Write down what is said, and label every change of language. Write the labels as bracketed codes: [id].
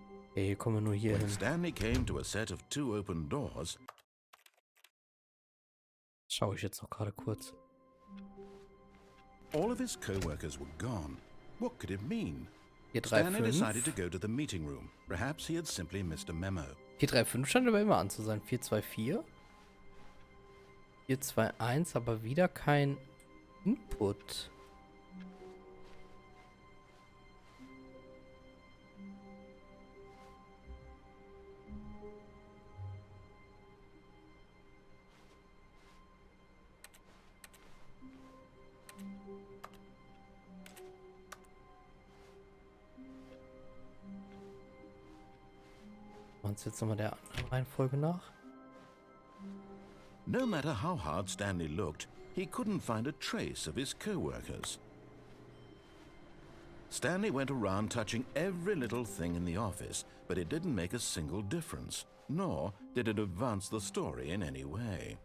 [de] Okay, hier kommen wir nur hier [en] When [de] hin. [en] Stanley came to a set of 2 open doors, [de] Schaue ich jetzt noch gerade kurz. [en] all of his co-workers were gone. What could it mean? [de] 435. [en] Stanley decided to go to the meeting room. Perhaps he had simply missed a memo. [de] 435 scheint aber immer an zu sein. 424. 421, aber wieder kein Input. Machen wir uns jetzt nochmal der anderen Reihenfolge nach. [en] No matter how hard Stanley looked, he couldn't find a trace of his co-workers. Stanley went around touching every little thing in the office, but it didn't make a single difference, nor did it advance the story in any way.